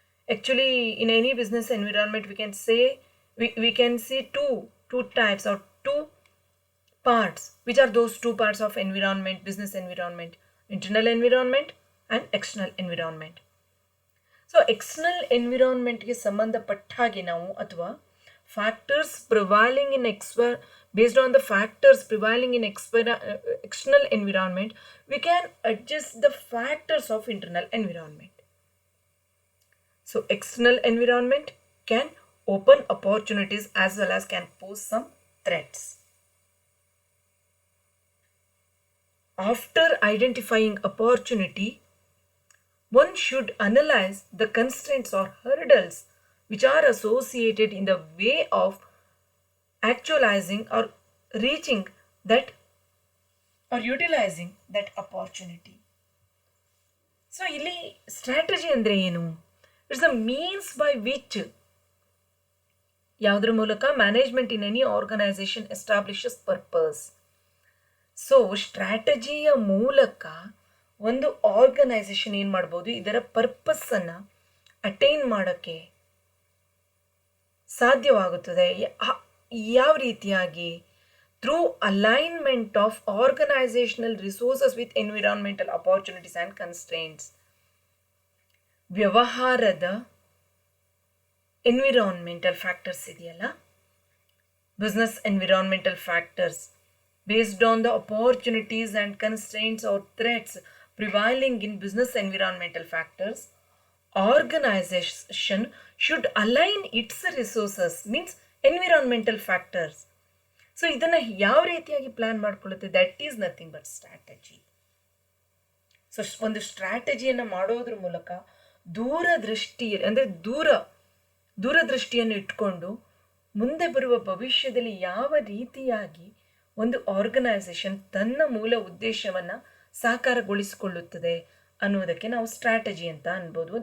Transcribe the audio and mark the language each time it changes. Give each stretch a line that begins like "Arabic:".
English: Actually, in any business environment, we can say we can see two types or two parts. Which are those two parts of environment, business environment? Internal environment and external environment. So external ಎನ್ವಿರಾನ್ಮೆಂಟ್ಗೆ
Kannada: ಸಂಬಂಧಪಟ್ಟ ಹಾಗೆ ನಾವು ಅಥವಾ
English: Factors prevailing in based on the factors prevailing in external environment, we can adjust the factors of internal environment. So external environment can open opportunities as well as can pose some threats. After identifying opportunity, one should analyze the constraints or hurdles which are associated in the way of actualizing or reaching that or utilizing that opportunity. So,
Kannada: ಇಲ್ಲಿ
English: strategy
Kannada: ಅಂದರೆ ಏನು?
English: it's a means by which,
Kannada: ಯಾವುದರ ಮೂಲಕ
English: Management in any organization establishes purpose.
Kannada: So ಸ್ಟ್ರಾಟಜಿಯ ಮೂಲಕ ಒಂದು organisation ಏನು ಮಾಡ್ಬೋದು? ಇದರ ಪರ್ಪಸ್ಸನ್ನು ಅಟೈನ್ ಮಾಡೋಕ್ಕೆ ಸಾಧ್ಯವಾಗುತ್ತದೆ. ಯಾವ ರೀತಿಯಾಗಿ?
English: Through alignment of organizational resources with environmental opportunities and constraints. ವ್ಯವಹಾರದ environmental factors
Kannada: ಇದೆಯಲ್ಲ,
English: Business environmental factors based on the opportunities and constraints or threats prevailing in business environmental factors, organization should align its resources, means environmental factors. So
Kannada: ಇದನ್ನ ಯಾವ ರೀತಿಯಾಗಿ plan ಮಾಡ್ಕೊಳ್ಳುತ್ತೆ?
English: That is nothing but strategy.
Kannada: So ಒಂದು ಸ್ಟ್ರಾಟಜಿಯನ್ನು ಮಾಡೋದ್ರ ಮೂಲಕ ದೂರದೃಷ್ಟಿಯಲ್ಲಿ ಅಂದರೆ ದೂರದೃಷ್ಟಿಯನ್ನು ಇಟ್ಕೊಂಡು ಮುಂದೆ ಬರುವ ಭವಿಷ್ಯದಲ್ಲಿ ಯಾವ ರೀತಿಯಾಗಿ ಒಂದು ಆರ್ಗನೈಸೇಷನ್ ತನ್ನ ಮೂಲ ಉದ್ದೇಶವನ್ನು ಸಾಕಾರಗೊಳಿಸಿಕೊಳ್ಳುತ್ತದೆ ಅನ್ನೋದಕ್ಕೆ ನಾವು ಸ್ಟ್ರಾಟಜಿ ಅಂತ ಅನ್ಬೋದು.